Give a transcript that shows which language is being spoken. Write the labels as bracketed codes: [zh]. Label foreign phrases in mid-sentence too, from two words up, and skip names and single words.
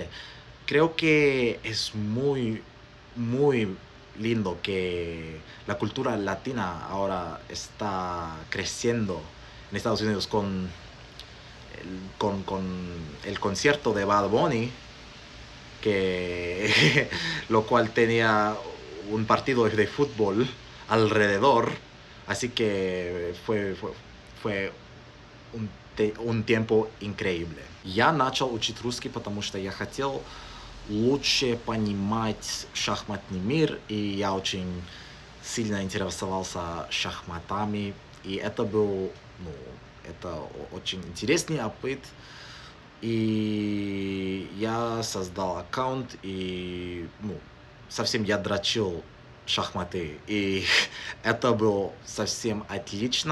[es] Creo que es muy lindo que la cultura latina ahora está creciendo en Estados Unidos con el concierto de Bad Bunny, que lo cual tenía un partido de fútbol alrededor, así que fue un tiempo increíble. [ru] Я начал учить русский, потому что я хотел лучше понимать шахматный мир, и я очень сильно интересовался шахматами, и это был, это очень интересный опыт, и я создал аккаунт, и, совсем я дрочил шахматы, и это было совсем отлично.